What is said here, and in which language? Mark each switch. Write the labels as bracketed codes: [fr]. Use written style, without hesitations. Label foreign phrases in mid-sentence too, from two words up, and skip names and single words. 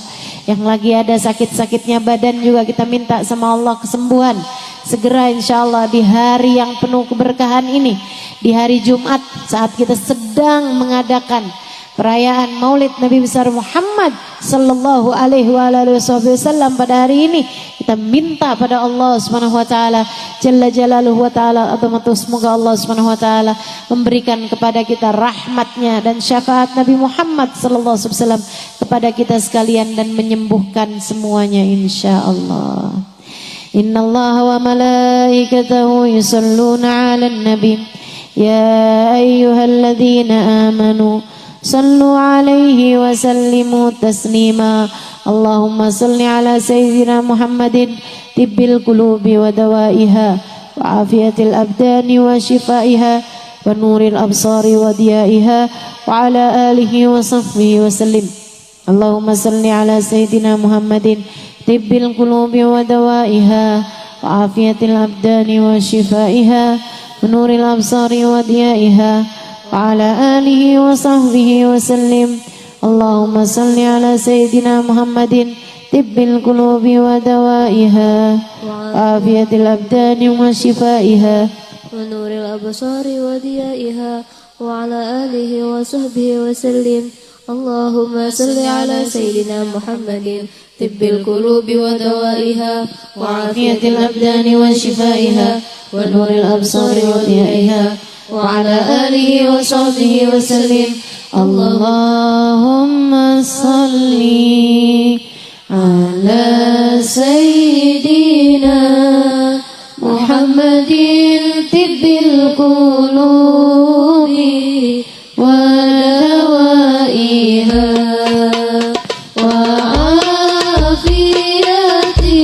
[id] Yang lagi ada sakit-sakitnya badan juga kita minta sama Allah kesembuhan segera insyaallah di hari yang penuh keberkahan ini, di hari Jumat saat kita sedang mengadakan perayaan Maulid Nabi besar Muhammad [ar] صلى الله عليه وسلم. [id] Pada hari ini kita minta pada [ar] الله سبحانه وتعالى جل جلاله وتعالى عظمته, [id] semoga [ar] الله سبحانه وتعالى [id] memberikan kepada kita rahmatnya dan syafaat Nabi Muhammad [ar] صلى الله عليه وسلم [id] kepada kita sekalian dan menyembuhkan semuanya insyaallah. [ar] إن الله وملائكته يصلون على النبي يا أيها الذين آمنوا صلوا عليه وسلموا تسليما. اللهم صل على سيدنا محمد طب القلوب ودوائها وعافية الأبدان وشفائها ونور الأبصار وضيائها وعلى آله وصحبه وسلم. اللهم صل على سيدنا محمد طب القلوب ودوائها وعافية الأبدان وشفائها ونور الأبصار وضيائها وعلى آله وصحبه وسلم. اللهم صل على سيدنا محمد طب القلوب ودوائها وعافية الأبدان وشفائها ونور الأبصار وضيائها وعلى آله وصحبه وسلم. اللهم صل على سيدنا محمد طب القلوب ودوائها وعافية الأبدان وشفائها ونور الأبصار وضيائها وعلى آله وصحبه وسلم. اللهم صل على سيدنا محمد طب القلوب ودوائها وعافية